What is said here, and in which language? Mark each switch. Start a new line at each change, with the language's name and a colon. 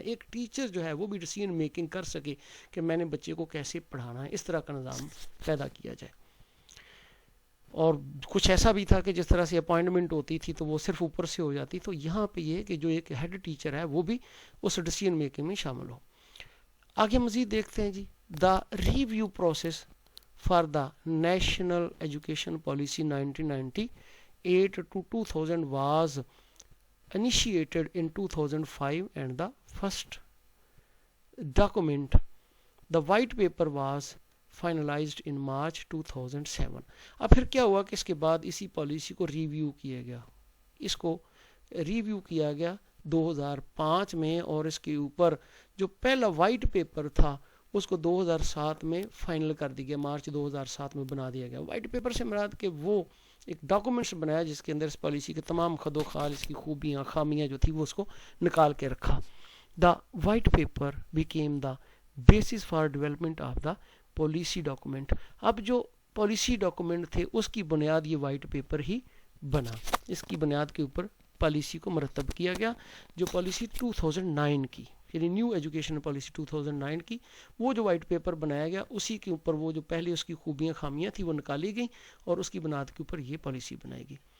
Urdu: ایک ٹیچر جو ہے وہ بھی ڈیسیژن میکنگ کر سکے کہ میں نے بچے کو کیسے پڑھانا ہے, اس طرح کا نظام پیدا کیا جائے. اور کچھ ایسا بھی تھا کہ جس طرح سے اپوائنٹمنٹ ہوتی تھی تو وہ صرف اوپر سے ہو جاتی, تو یہاں پہ یہ کہ جو ایک ہیڈ ٹیچر ہے وہ بھی اس ڈیسیژن میکنگ میں شامل ہو. آگے مزید دیکھتے ہیں جی,
English: The review process for the national education policy 1998 to 2000 was initiated in 2005 and the first document, the white paper was finalized in March 2007.
Urdu: اب پھر کیا ہوا کہ اس کے بعد اسی پالیسی کو ریویو کیا گیا, اس کو ریویو کیا گیا 2005 میں, اور اس کے اوپر جو پہلا وائٹ پیپر تھا اس کو 2007 میں فائنل کر دیا گیا, مارچ 2007 میں بنا دیا گیا. وائٹ پیپر سے مراد کہ وہ ایک ڈاکومنٹس بنایا جس کے اندر اس پالیسی کے تمام خد و خال, اس کی خوبیاں خامیاں جو تھی وہ اس کو نکال کے رکھا.
English: The white paper became the basis for development of the policy document.
Urdu: اب جو پالیسی ڈاکومنٹ تھے اس کی بنیاد یہ وائٹ پیپر ہی بنا, اس کی بنیاد کے اوپر پالیسی کو مرتب کیا گیا. جو پالیسی 2009 کی یعنی نیو ایجوکیشن پالیسی 2009 کی, وہ جو وائٹ پیپر بنایا گیا اسی کے اوپر وہ جو پہلے اس کی خوبیاں خامیاں تھیں وہ نکالی گئیں اور اس کی بنیاد کے اوپر یہ پالیسی بنائی گئی.